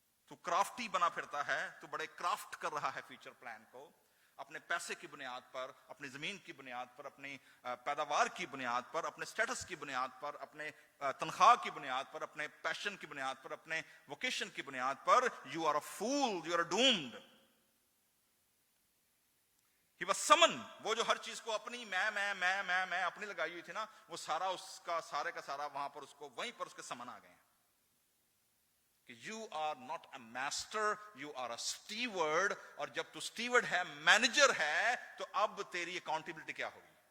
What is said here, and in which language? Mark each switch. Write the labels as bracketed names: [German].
[Urdu] تو کرافٹی بنا پھرتا ہے, تو بڑے کرافٹ کر رہا ہے فیوچر پلان کو, اپنے پیسے کی بنیاد پر, اپنی زمین کی بنیاد پر, اپنی پیداوار کی بنیاد پر, اپنے سٹیٹس کی بنیاد پر, اپنے تنخواہ کی بنیاد پر, اپنے پیشن کی بنیاد پر, اپنے ووکیشن کی بنیاد پر. [English] You are a fool, you are doomed. He was summoned. [Urdu] وہ جو ہر چیز کو اپنی میں اپنی لگائی ہوئی تھی نا, وہ سارا اس کا سارے کا سارا وہاں پر اس کو, وہیں پر اس کے سمن آ گئے ہیں کہ [English] you are not a master, you are a steward. [Urdu] اور جب تو steward ہے, مینیجر ہے, تو اب تیری اکاؤنٹیبلٹی کیا ہوگی.